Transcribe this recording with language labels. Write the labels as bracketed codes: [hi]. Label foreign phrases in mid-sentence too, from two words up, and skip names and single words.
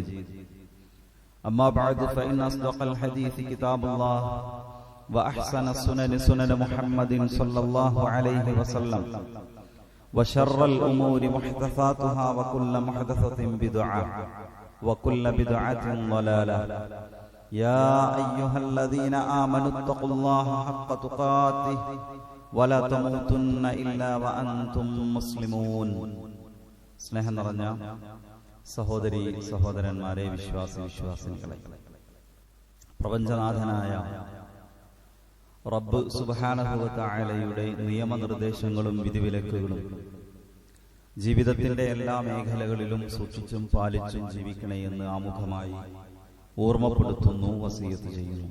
[ar] أما بعد فإن أصدق الحديث كتاب الله وأحسن السنن سنن محمد صلى الله عليه وسلم وشر الأمور محدثاتها وكل محدثة بدعة وكل بدعة ضلالة. يا أيها الذين آمنوا اتقوا الله حق تقاته ولا تموتن إلا وأنتم مسلمون. [ml] സ്നേഹം നിറഞ്ഞ സഹോദരി സഹോദരന്മാരെ, വിശ്വാസിനികളെ, പ്രപഞ്ചനാഥനായ റബ്ബ് [ar] سبحانه وتعالى [ml] നിയമനിർദ്ദേശങ്ങളും വിധിവിലക്കുകളും ജീവിതത്തിന്റെ എല്ലാ മേഖലകളിലും സൂക്ഷിച്ചും പാലിച്ചും ജീവിക്കണേ എന്ന് ആമുഖമായി ഓർമ്മപ്പെടുത്തുന്നു, വസിയത്ത് ചെയ്യുന്നു.